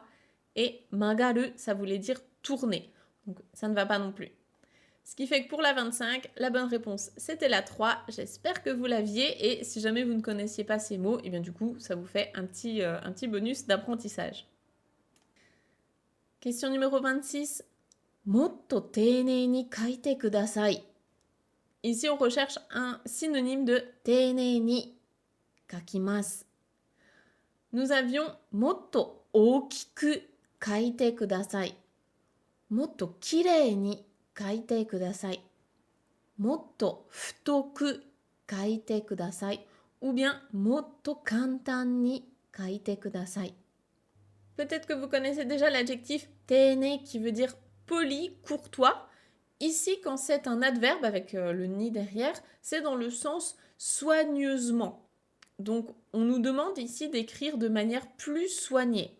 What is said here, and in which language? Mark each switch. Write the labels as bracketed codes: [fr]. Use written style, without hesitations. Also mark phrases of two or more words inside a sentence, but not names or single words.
[fr] Et magaru, ça voulait dire tourner, donc ça ne va pas non plus. Ce qui fait que pour la 25, la bonne réponse, c'était la 3. J'espère que vous l'aviez et si jamais vous ne connaissiez pas ces mots, et bien du coup, ça vous fait un petit bonus d'apprentissage. Question numéro 26. [ja] もっと丁寧に書いてください. [fr] Ici, on recherche un synonyme de [ja] 丁寧に書きます. [fr] Nous avions [ja] もっと大きく書いてください. もっときれいに書いてください. もっと太く書いてください. [fr] Ou bien [ja] もっと簡単に書いてください. [fr] Peut-être que vous connaissez déjà l'adjectif teine qui veut dire poli, courtois. Ici, quand c'est un adverbe avec le ni derrière, c'est dans le sens soigneusement. Donc, on nous demande ici d'écrire de manière plus soignée.